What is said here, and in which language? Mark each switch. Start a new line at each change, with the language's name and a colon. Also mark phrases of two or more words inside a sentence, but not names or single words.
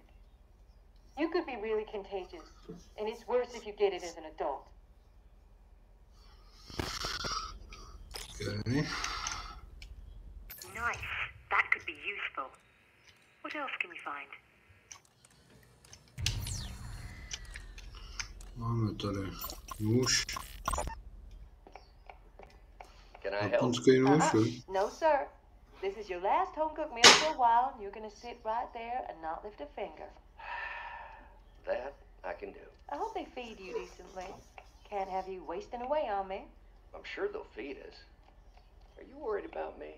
English: You could be really contagious. And it's worse if you get it as an adult. Okay. Nice. That could be useful. What else can you find?
Czech: Máme tady nůž.
English: I help?
Czech: Japonský nůž, jo?
English: No, sir. This is your last home-cooked meal for a while, and you're gonna sit right there and not lift a finger. That I can do. I hope they feed you decently. Can't have you wasting away on me. I'm sure they'll feed us. Are you worried about me?